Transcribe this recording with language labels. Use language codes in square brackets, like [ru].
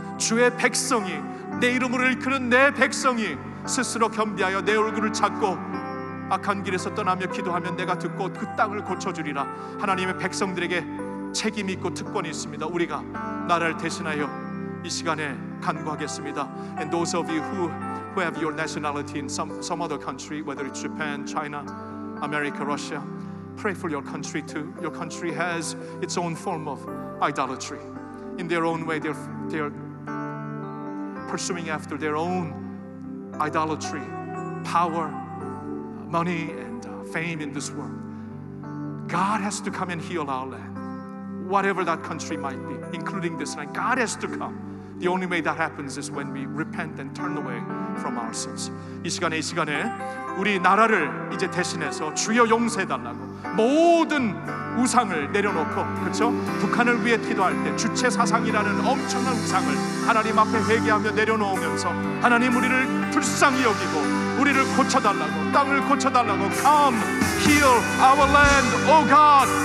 [ko] 주의 백성이, 내 이름으로 일컫는 내 백성이 스스로 겸비하여 내 얼굴을 찾고 악한 길에서 떠나며 기도하면 내가 듣고 그 땅을 고쳐주리라. 하나님의 백성들에게 책임이 있고 특권이 있습니다. 우리가 나라를 대신하여 이 시간에 간구하겠습니다. [en] And those of you who have your nationality in some other country, whether it's Japan, China, America, Russia, pray for your country too. Your country has its own form of idolatry. In their own way, they're pursuing after their own idolatry, power, money, and fame in this world. God has to come and heal our land, whatever that country might be, including this land. God has to come. The only way that happens is when we repent and turn away from our sins. [ko] 이 시간에 우리 나라를 이제 대신해서 주여 용서해달라고 모든 우상을 내려놓고, 그렇죠? 북한을 위해 기도할 때 주체 사상이라는 엄청난 우상을 하나님 앞에 회개하며 내려놓으면서 하나님 우리를 불쌍히 여기고 우리를 고쳐달라고, 땅을 고쳐달라고, [en] Come, heal our land, oh God.